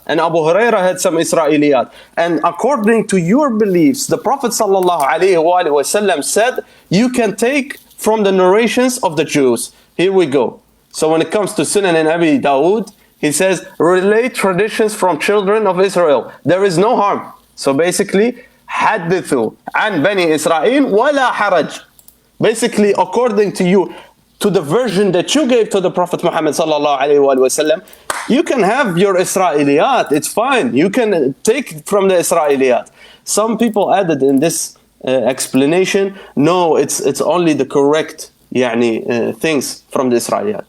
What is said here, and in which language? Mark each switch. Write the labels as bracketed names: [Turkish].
[English] And Abu Hurairah had some Israeliyat. And according to your beliefs, the Prophet ﷺ said, you can take from the narrations of the Jews. Here we go. So when it comes to Sunan and Abi Dawood, he says, relate traditions from children of Israel. There is no harm. So basically, [Arabic] حدثوا عن بني إسرائيل ولا حرج. [English] Basically, according to you, to the version that you gave to the Prophet Muhammad sallallahu alaihi wasallam, you can have your Israeliyat. It's fine. You can take from the Israeliyat. Some people added in this explanation, no, it's only the correct things from the Israeliyat.